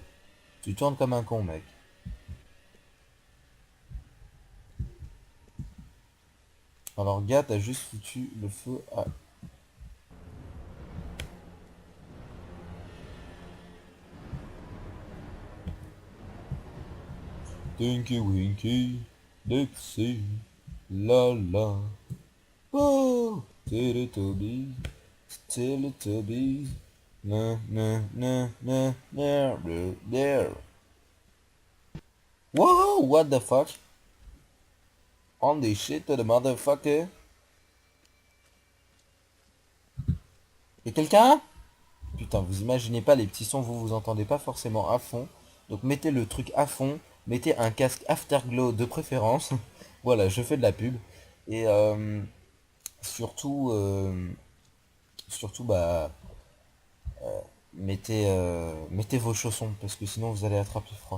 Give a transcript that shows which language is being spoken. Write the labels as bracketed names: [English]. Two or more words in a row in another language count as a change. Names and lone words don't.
[French] Tu tournes comme un con, mec. Alors, gars, t'as juste foutu le feu à... Tinky Winky, Dixie, la la. Oh, Teletubbies, Teletubbies. Na na na na na there. [English] Whoa, what the fuck? On the shit to the motherfucker. [French] Y'a quelqu'un? Putain, vous imaginez pas les petits sons, vous entendez pas forcément à fond. Donc mettez le truc à fond, mettez un casque Afterglow de préférence. Voilà, je fais de la pub. Et surtout, surtout bah mettez vos chaussons parce que sinon vous allez attraper froid.